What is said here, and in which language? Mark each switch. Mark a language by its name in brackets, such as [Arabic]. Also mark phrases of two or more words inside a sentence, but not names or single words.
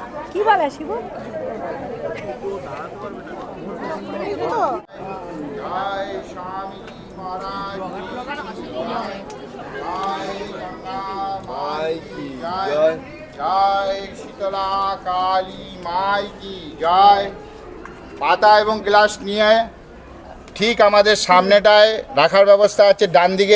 [Bangla] কি বলে শিব? [Hindi] जय स्वामी जी महाराज जय गंगा माई की जय जय शीतला काली माई की जय। [Bangla] পাতা এবং গ্লাস নিয়ে ঠিক আমাদের সামনেটায় রাখার ব্যবস্থা আছে ডান দিকে।